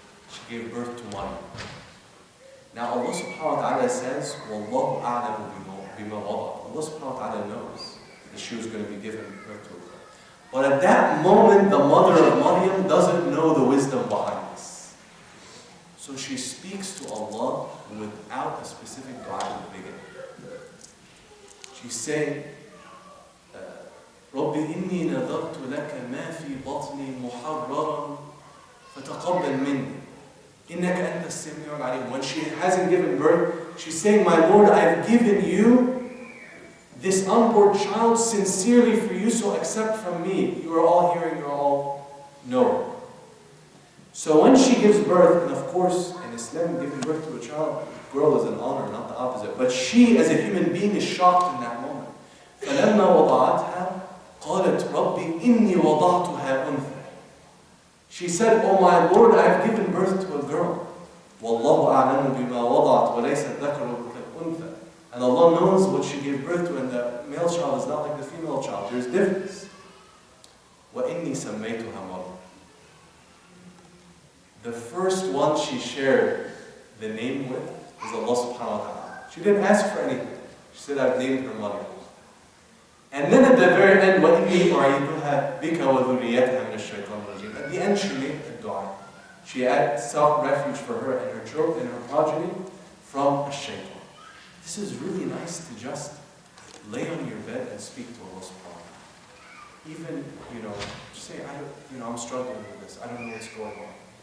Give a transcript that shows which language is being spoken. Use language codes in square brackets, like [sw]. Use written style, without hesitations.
[en] She gave birth to Maryam. Now Allah subhanahu wa ta'ala says, [ar] وَاللَّهُ أَعْلَمُ بِمَا وَضَعَ. [en] Allah subhanahu wa ta'ala knows that she was going to be given birth to a girl. But at that moment, the mother of Maryam doesn't know the wisdom behind this. So she speaks to Allah without a specific dua in the beginning. She's saying, [ar] رَبِّ إِنِّي نَذَرْتُ لَكَ مَا فِي بَطْنِي مُحَرَّرًا فَتَقَبَّلْ مِنِّي إِنَّكَ أَنْتَ السَّمِيعُ الْعَلِيمُ. [en] When she hasn't given birth, she's saying, my Lord, I have given you this unborn child sincerely for you, so accept from me. You are all hearing, you are all knowing. So when she gives birth, and of course, in Islam, giving birth to a child, girl is an honor, not the opposite. But she, as a human being, is shocked in that moment. [ar] فَلَمَّا وَضَعَتْهَا قَالَتْ رَبِّ إِنِّي وَضَعْتُهَا أُنْثَى. [en] She said, oh my Lord, I have given birth to a girl. [ar] وَاللَّهُ أَعْلَمُ بِمَا وَضَعَتْ وَلَيْسَ الذَّكَرُ كَالْأُنْثَى. [en] And Allah knows what she gave birth to, and the male child is not like the female child. There's difference. [ar] وَإِنِّي سَمَّيْتُهَا مَرْيَمَ. [en] The first one she shared the name with is Allah subhanahu wa ta'ala. She didn't ask for anything. She said, I've named her Maryam. And then at the very end, [ar] وَإِنِّي أُعِيدُهَا بِكَ وَذُرِّيَّتَهَا مِنَ الشَّيْطَانِ الرَّجِيمِ. [en] At the end, she made a dua. She sought refuge for her and her children and her progeny from a shaitan. This is really nice to just lay on your bed and speak to Allah subhanahu wa ta'ala. Even, just say, I'm struggling with this. I don't know what's going on.